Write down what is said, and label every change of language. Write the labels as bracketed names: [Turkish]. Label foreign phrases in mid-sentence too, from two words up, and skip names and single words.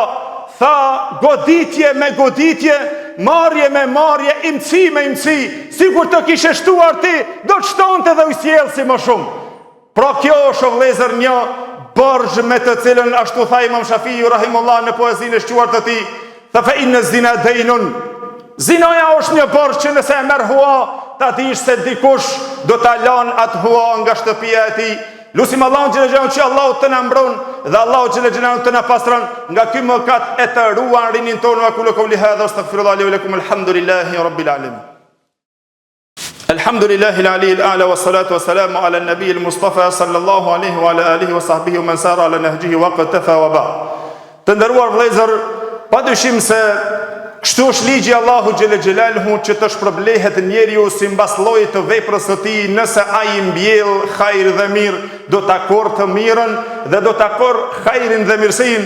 [Albanian] Tha goditje me goditje, marrje me marrje, imci me imci, sikur të kishe shtuar ti, do të shtonte dhe ujësjellësi më shumë. Pra kjo është o vëllezër një borxh me të cilën ashtu tha Imam Shafiu rahimullah në poezinë e shquar të tij, tha [Arabic] فإن الزنا دين. [Albanian] Zinaja është një borxh që nëse e merr hua, ta dish se dikush do ta lan atë hua nga shtëpia e tij. Lusim Allahun [Arabic] جل جلاله [Albanian] që Allahu të na mbron dhe Allahu [Arabic] جل جلاله [Albanian] të na pastron nga ky mëkat e të ruan rinin tonë. [Arabic] وكل قولي هذا أستغفر الله لي ولكم، الحمد لله رب العالمين. الحمد لله العلي الأعلى والصلاة والسلام على النبي المصطفى صلى الله عليه وعلى آله وصحبه ومن سار على نهجه واقتفى وبا. [Albanian] Të nderuar vëllezër, padyshim se kështu është ligji Allahu [Arabic] جل جلاله [Albanian] që të shpërblehet njeriu sipas llojit të veprës së tij. Nëse ai mbjell hajër dhe mirë, do ta korr të mirën dhe do ta korr hajrin dhe mirësinë.